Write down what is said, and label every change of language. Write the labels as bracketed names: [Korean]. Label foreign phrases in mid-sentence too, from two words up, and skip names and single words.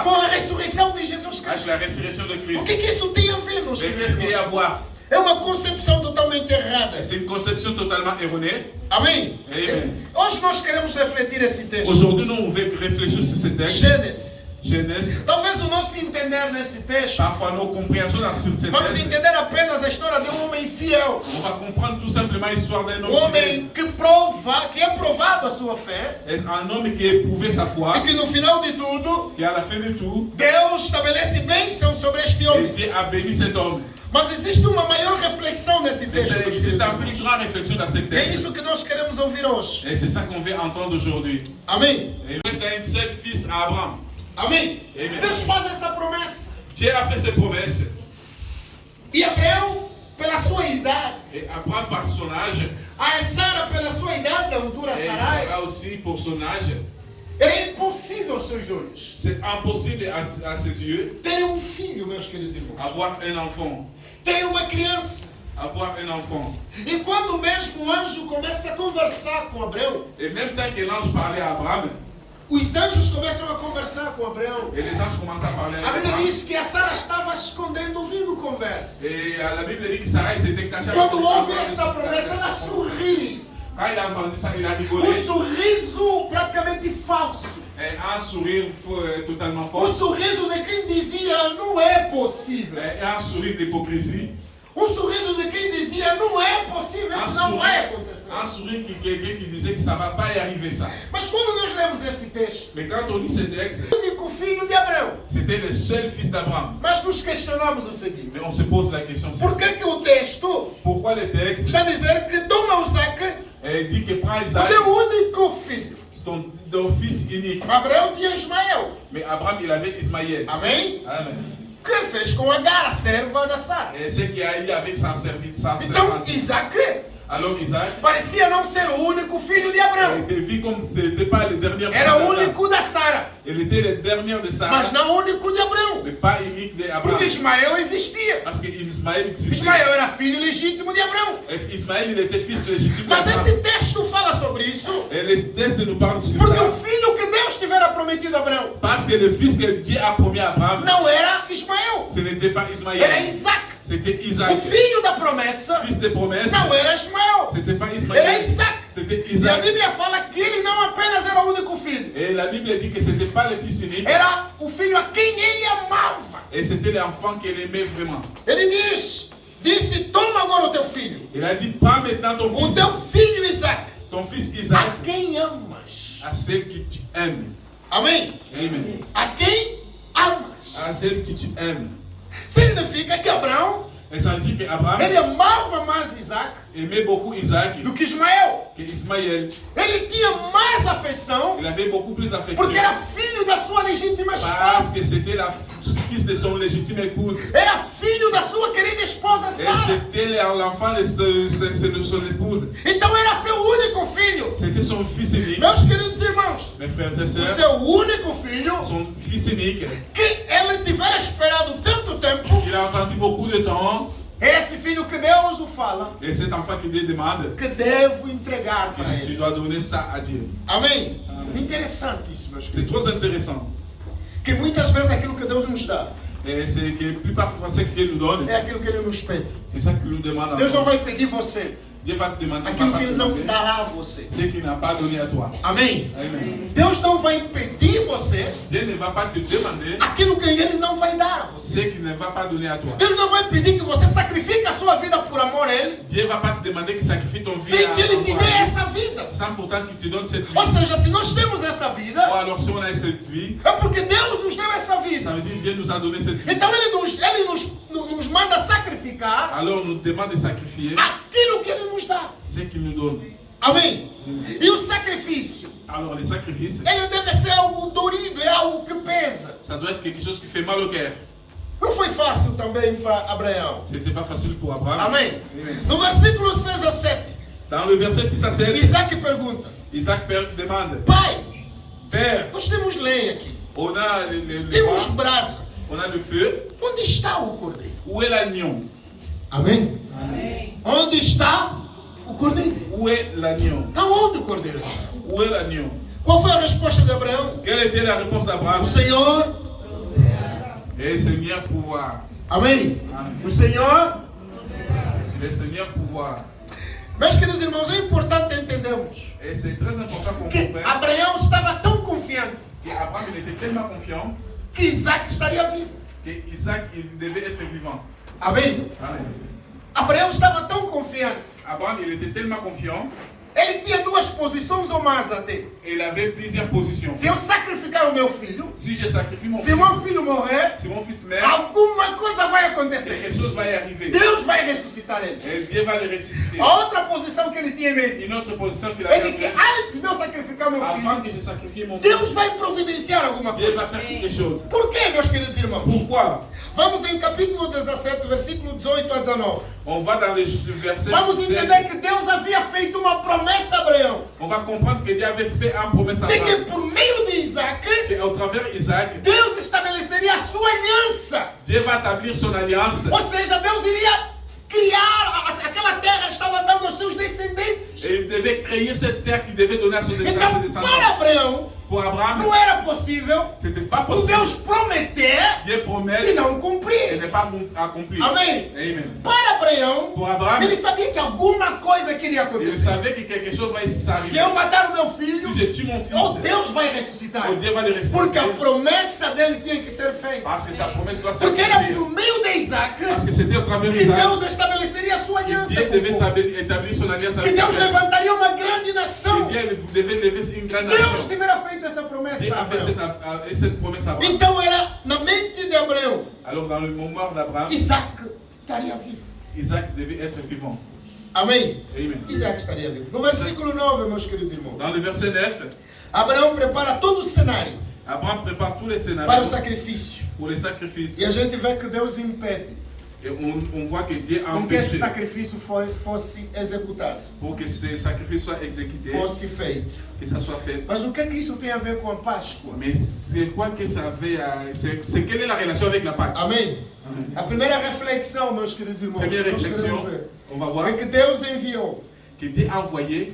[Portuguese] com a ressurreição de Jesus [French] avec [Portuguese] Cristo. [French] la résurrection de [Portuguese] O [French] Christ. [Portuguese] que isso tem a ver, meus [French] Mais qu'est-ce qu'il y a à [Portuguese] queridos? [French] voir? [Portuguese] É uma concepção totalmente errada. [French] C'est une conception totalement erronée. [Portuguese] Amém? [French] Amen. [Portuguese] Hoje nós queremos refletir esse texto. [French] Aujourd'hui, nous, on veut réfléchir sur ce texte. [Portuguese] Gênesis. [French] Genèse. [Portuguese] Talvez o nosso entender nesse texto, [French] Parfois, nos compréhensions dans ce [Portuguese] vamos [French] texte, [Portuguese] entender apenas a história de um homem fiel. [French] on va comprendre tout simplement l'histoire d'un [Portuguese] Um [French] homme fidèle. [Portuguese] homem que é provado a sua fé. [French] Un homme qui a éprouvé sa foi, [Portuguese] E que no final de tudo, [French] qui à la fin de tout, [Portuguese] Deus estabelece bênção sobre este [French] et [Portuguese] homem. [French] Dieu a béni cet homme. [Portuguese] Mas existe uma maior reflexão nesse [French] Mais [Portuguese] texto. [French] il existe une plus grande réflexion dans ce [Portuguese] E é [French] texte. [Portuguese] isso que nós queremos ouvir hoje. [French] Et c'est ça qu'on veut entendre aujourd'hui. [Portuguese] Amém? [French] Et il reste un seul fils à Abraham. [Portuguese] Amém? [French] Amen. [Portuguese] Deus faz essa promessa. [French] Dieu a fait ses promesses. [Portuguese] E Abraão, pela sua idade, [French] Et Abraham par son âge, [Portuguese] a Sara, pela sua idade, da altura [French] et Sarai, Sarah aussi pour son âge, [Portuguese] era impossível aos seus olhos [French] c'est impossible à ses yeux [Portuguese] ter um filho, meus queridos irmãos. [French] avoir un enfant. [Portuguese] Ter uma criança. [French] Avoir un enfant. [Portuguese] E quando mesmo o anjo começa a conversar com Abraão, [French] Et même tant que l'ange parlait à Abraham, [Portuguese] os anjos começam a conversar com Abraão. [French] et les anges commençaient à parler [Portuguese] A [French] à [Portuguese] Bíblia [French] Abraham, [Portuguese] diz que a Sara estava escondendo, ouvindo conversa. [French] et la Bible dit que Sarah s'était cachée. [Portuguese] Quando ouve esta promessa, ela sorri. [French] Quand il a entendu ça, il a [Portuguese] Um [French] rigolé. [Portuguese] sorriso praticamente falso. [French] Et un sourire totalement [Portuguese] Um [French] faux. [Portuguese] sorriso de quem dizia, não é possível. [French] Et un sourire d'hypocrisie. [Portuguese] Um sorriso de quem dizia, não é possível, isso não vai acontecer. [French] Un sourire qui quelqu'un qui disait que ça ne va pas y arriver ça. [Portuguese] Mas quando nós lemos esse texto, [French] Mais quand on lit ce texte, [Portuguese] o único filho de Abraão, [French] c'était le seul fils d'Abraham. [Portuguese] mas nos questionamos o seguinte: [French] Mais on se pose la question, [Portuguese] por que o texto [French] pourquoi le texte [Portuguese] está a dizer que toma Isaac, [French] dit que prend [Portuguese] o [French] Isaac, [Portuguese] teu único filho? [French] ton fils unique. [Portuguese] Abraão tinha Ismael. [French] Mais Abraham, il avait Ismaël. [Portuguese] Amém? [French] Amen. [Portuguese] O que fez com Agar, a serva da Sara? [French] Et ce qui a eu avec sa serviteur. [Portuguese] Então, Isaac [French] Alors Isaac [Portuguese] parecia não ser o único filho de Abraão. [French] était vu comme ce n'était pas le dernier fils [Portuguese] Era o [French] d'Abraham. [Portuguese] único da Sara, [French] Il était le dernier de Sarah, [Portuguese] mas não o único de Abraão. [French] mais pas unique d'Abraham. [Portuguese] Porque Ismael existia. [French] Parce qu'Ismaël existait. [Portuguese] Ismael era filho legítimo de Abraão. [French] Et Ismaël, il était fils légitime [Portuguese] Mas [French] d'Abraham. [Portuguese] esse texto fala sobre isso [French] Et les textes nous parlent sur [Portuguese] porque o [French] ça. [Portuguese] filho que Deus tivera prometido a Abraão [French] Parce que le fils que Dieu a promis à Abraham, [Portuguese] não era Ismael, [French] ce n'était pas [Portuguese] era [French] Ismaël, [Portuguese] Isaac. [French] c'était [Portuguese] O [French] Isaac. [Portuguese] filho da promessa [French] Fils de promesse, [Portuguese] não era Ismael, [French] c'était pas [Portuguese] era [French] Ismaël, [Portuguese] Isaac. [French] c'était [Portuguese] E a [French] Isaac. [Portuguese] Bíblia fala que ele não apenas era o único filho, [French] Et la Bible dit que ce n'était pas le fils unique, [Portuguese] era o filho a quem ele amava. [French] et c'était l'enfant qu'elle aimait vraiment. [Portuguese] Ele disse, toma agora o teu filho, [French] Il a dit, pas maintenant ton [Portuguese] o [French] fils, [Portuguese] teu filho Isaac, [French] ton fils [Portuguese] a [French] Isaac, [Portuguese] quem amas. [French] à celle que tu aimes. [Portuguese] Amém? [French] Amen. [Portuguese] A quem amas. [French] À celle que tu aimes. [Portuguese] Significa que Abraão, [French] Et ça dit qu'Abraham [Portuguese] ele amava mais Isaac [French] aimait beaucoup Isaac [Portuguese] do que Ismael. [French] que Ismaël. [Portuguese] Ele tinha mais afeição [French] Il avait beaucoup plus d'affection [Portuguese] porque era filho da sua legítima [French] parce [Portuguese] esposa. [French] que c'était le fils de son légitime épouse. [Portuguese] Era filho da sua querida esposa [French] Et [Portuguese] Sara. [French] c'était l'enfant de son épouse. [Portuguese] Então era seu único filho. [French] C'était son fils unique. [Portuguese] Meus queridos irmãos, [French] Mes frères et [Portuguese] o [French] sœurs, [Portuguese] seu único filho, [French] son fils unique, [Portuguese] que ele tivera esperado tanto tempo, [French] il a entendu beaucoup de temps. [Portuguese] é esse filho que Deus o fala, [French] Et cet enfant qui Dieu demande, [Portuguese] que devo entregar para [French] que tu [Portuguese] ele. [French] dois donner ça à Dieu. [Portuguese] Amém? Interessante isso, meus [French] C'est [Portuguese] queridos. [French] trop intéressant. [Portuguese] Que muitas vezes aquilo que Deus nos dá [French] Et c'est que plus parfois ce que Dieu nous donne, [Portuguese] é aquilo que Ele nos pede. [French] c'est ça qu'il nous demande. [Portuguese] Deus não [French] encore. [Portuguese] vai pedir você [French] Dieu va te demander, [Portuguese] aquilo [French] va [Portuguese] que [French] pas te [Portuguese] Ele não [French] demander [Portuguese] dará a você. [French] ce qu'il n'a pas donné à toi. [Portuguese] Amém? [French] Amen. [Portuguese] Deus não vai pedir você [French] Dieu ne va pas te demander [Portuguese] aquilo que Ele não vai dar a você. [French] ce qu'il ne va pas donner à toi. [Portuguese] Deus não vai pedir que você sacrifique a sua vida por amor a Ele, [French] Dieu ne va pas te demander que sacrifie ton vie [Portuguese] sem que Ele te [French] à [Portuguese] dê essa vida. [French] sans pourtant qu'il te donne cette vie. [Portuguese] Ou seja, se nós temos essa [French] Ou [Portuguese] vida, [French] alors si on a cette vie, [Portuguese] é porque Deus nos deu essa [French] ça [Portuguese] vida. [French] veut dire que Dieu nous a donné cette vie. [Portuguese] Então Ele nos manda sacrificar [French] Alors on nous demande de sacrifier [Portuguese] aquilo que Ele nos dá. [French] ce qu'il nous donne. [Portuguese] Amém? E o sacrifício, [French] Alors les sacrifices, [Portuguese] ele deve ser algo dorido, é algo que pesa. [French] ça doit être quelque chose qui fait mal au cœur. [Portuguese] Não foi fácil também para Abraão. [French] C'était pas facile pour Abraham. [Portuguese] Amém? [French] Amen. [Portuguese] No versículo 6 a 7, [French] Dans le verset 6 à 7, [Portuguese] Isaac pergunta: [French] Isaac demande, [Portuguese] Pai, [French] Père, [Portuguese] nós temos lenha aqui, [French] on a le [Portuguese] temos [French] bois, [Portuguese] brasa, [French] on a le feu, [Portuguese] onde está o cordeiro? [French] où est l'agneau? [Portuguese] Amém? Onde está o cordeiro? [French] Où est l'agneau? [Portuguese] Está onde o cordeiro? [French] Où est l'agneau? [Portuguese] Qual foi a resposta de Abraão? [French] Quelle était la réponse d'Abraham? [Portuguese] O Senhor, [French] Et Seigneur pouvoir. [Portuguese] amém? [French] Amen. [Portuguese] O Senhor. [French] Le Seigneur pouvoir. [Portuguese] Meus queridos irmãos, é importante entendermos [French] Et c'est très important qu'on [Portuguese] que [French] comprenne [Portuguese] Abraão estava tão confiante [French] qu'Abraham il était tellement confiant [Portuguese] que Isaac estaria vivo. [French] que Isaac il devait être vivant. [Portuguese] Amém? [French] Amen. [Portuguese] Abraão estava tão confiante [French] Abraham il était tellement confiant [Portuguese] ele tinha duas posições ou mais até. [French] Il avait plusieurs positions. [Portuguese] Se eu sacrificar o meu filho, [French] Si je sacrifie mon [Portuguese] se [French] fils, [Portuguese] meu filho morrer, [French] si mon fils meurt, [Portuguese] alguma coisa vai acontecer. [French] quelque chose va y arriver. [Portuguese] Deus vai ressuscitar ele. [French] Et Dieu va le ressusciter. [Portuguese] A outra posição que ele tinha em mente [French] Une autre position qu'il [Portuguese] é de que [French] avait [Portuguese] antes de eu sacrificar meu [French] avant [Portuguese] filho, [French] que je sacrifie mon fils, [Portuguese] Deus vai providenciar alguma [French] Dieu [Portuguese] coisa. [French] va faire quelque chose. [Portuguese] Por quê, meus queridos irmãos? [French] Pourquoi? [Portuguese] Vamos em capítulo 17, versículo 18 a 19. [French] On va dans le verset [Portuguese] Vamos [French] 17. [Portuguese] entender que Deus havia feito uma promessa a Abraão. [French] On va comprendre que Dieu avait fait une promesse à [Portuguese] De que [French] Abraham. [Portuguese] por meio de Isaac, [French] Et au travers d'Isaac, [Portuguese] Deus estabeleceria a sua aliança. [French] Dieu va établir son alliance. [Portuguese] Ou seja, Deus iria criar aquela terra, estava dando aos seus descendentes. [French] Et il devait créer cette terre qu'il devait donner à son [Portuguese] Então, [French] descendant. [Portuguese] para Abraão, [French] Pour Abraham, [Portuguese] não era possível [French] c'était pas [Portuguese] o [French] possible. [Portuguese] Deus prometer [French] Dieu [Portuguese] e [French] promet [Portuguese] não [French] et [Portuguese] cumprir. [French] n'est pas accompli. [Portuguese] Amém? [French] Amen. [Portuguese] Para Abraão, [French] Pour Abraham, [Portuguese] ele sabia que alguma coisa queria [French] il [Portuguese] acontecer. [French] savait que quelque chose va [Portuguese] Se [French] s'arriver. [Portuguese] eu matar o meu filho, [French] Si je tue mon [Portuguese] oh, [French] fils, [Portuguese] Deus vai ressuscitar. [French] oh, Dieu va le [Portuguese] Porque a [French] ressusciter. [Portuguese] promessa dele tinha que ser feita. [French] Parce que sa promesse doit [Portuguese] Porque era [French] s'accomplir. [Portuguese] por meio de Isaac [French] Parce que c'était au travers [Portuguese] que [French] d'Isaac [Portuguese] Deus estabeleceria a sua [French] que [Portuguese] aliança [French] Dieu [Portuguese] com o [French] devait [Portuguese] povo. [French] établir son alliance [Portuguese] Que [French] avec [Portuguese] Deus [French] le peuple. [Portuguese] levantaria uma grande nação. [French] Que Dieu vous devez lever une grande [Portuguese] Deus [French] nation. [Portuguese] tivera feito essa promessa [French] Dieu [Portuguese] a [French] a fait [Portuguese] Abraão. [French] cette promesse à Abraham. [Portuguese] Então era na mente de Abraão, [French] Alors dans le moment d'Abraham, [Portuguese] Isaac estaria vivo. [French] Isaac devait être vivant. [Portuguese] Amém? [French] Amen. [Portuguese] Isaac estaria vivo. No versículo 9, meus queridos irmãos, [French] Dans le verset 9, [Portuguese] Abraão prepara todo o cenário [French] Abraham prépare tous les [Portuguese] para o [French] scénarios [Portuguese] sacrifício. [French] pour les sacrifices. [Portuguese] E a gente vê que Deus impede [French] Et on voit que Dieu a [Portuguese] com que esse [French] empêché [Portuguese] sacrifício fosse executado, [French] pour que ces sacrifices soient exécutés, [Portuguese] fosse feito. [French] que ça soit fait. [Portuguese] Mas o que é que isso tem a ver com a Páscoa? [French] Mais c'est quoi que ça avait à... C'est quelle est la relation avec la Pâque? [Portuguese] Amém? [French] Amen. [Portuguese] A primeira reflexão, meus queridos irmãos, [French] Première [Portuguese] que nós queremos [French] réflexion, [Portuguese] ver, [French] on va voir [Portuguese] é que Deus enviou [French] que Dieu a envoyé